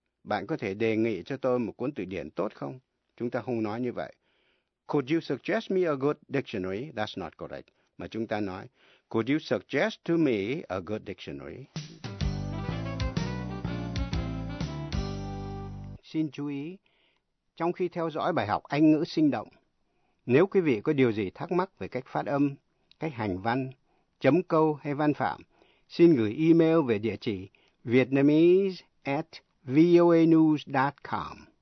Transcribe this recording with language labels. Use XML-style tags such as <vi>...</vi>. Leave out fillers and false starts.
<vi>Bạn có thể đề nghị cho tôi một cuốn từ điển tốt không? Chúng ta không nói như vậy.</vi> <en>Could you suggest me a good dictionary? That's not correct.</en> <vi>Mà chúng ta nói,</vi> <en>could you suggest to me a good dictionary?</en> <vi>Xin chú ý, trong khi theo dõi bài học Anh ngữ sinh động, nếu quý vị có điều gì thắc mắc về cách phát âm, cách hành văn, chấm câu hay văn phạm, xin gửi email về địa chỉ vietnamese@voanews.com.</vi>